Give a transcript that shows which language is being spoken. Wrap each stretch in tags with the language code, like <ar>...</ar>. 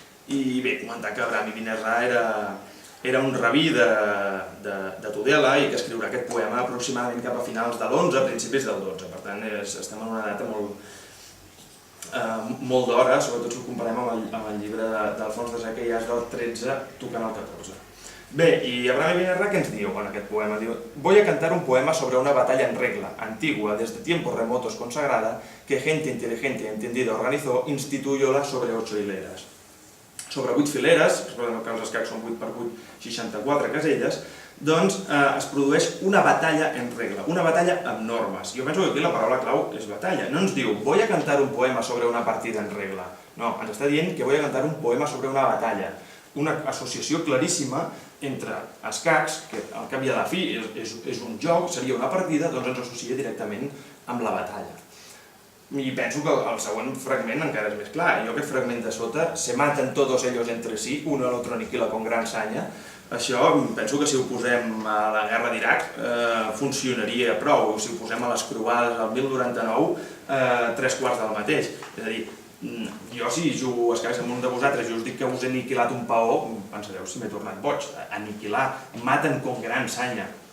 <ca>I bé, comentar que Brahmi Binerra era un rabí de Tudela i que escriurà aquest poema aproximadament cap a finals de l'11, principis del 12. Per tant, estem en una data molt d'hora, sobretot si ho comparem amb el llibre d'Alfons Desè, que ja és del 13, tocant el 14. Bé, i Brahmi Binerra què ens diu en aquest poema? Diu,</ca> <es>voy a cantar un poema sobre una batalla en regla, antigua, desde tiempos remotos consagrada, que gente inteligente y entendida organizó, instituyóla sobre 8 hileras.</es> <ca>Sobre 8 fileres, recordem que els escacs són 8x8, 64 caselles, doncs es produeix una batalla en regla, una batalla amb normes. Jo penso que aquí la paraula clau és batalla. No ens diu,</ca> <es>voy a cantar un poema sobre una partida en regla.</es> <ca>No, ens està dient que</ca> <es>voy a cantar un poema sobre una batalla.</es> <ca>Una associació claríssima entre escacs, que al cap i a la fi és un joc, seria una partida, doncs ens associa directament amb la batalla. I penso que el següent fragment encara és més clar. Jo aquest fragment de sota,</ca> <es>se maten todos ellos entre sí, uno al otro aniquila con gran saña.</es> <ca>Això penso que si ho posem a la guerra d'Iraq funcionaria prou. Si ho posem a les croades al 1099, 3/4 del mateix. És a dir, jo si jugo a escacs amb un de vosaltres i us dic que us he aniquilat un paó, pensareu si m'he tornat boig.</ca> <es>Aniquilar, maten con gran saña.</es>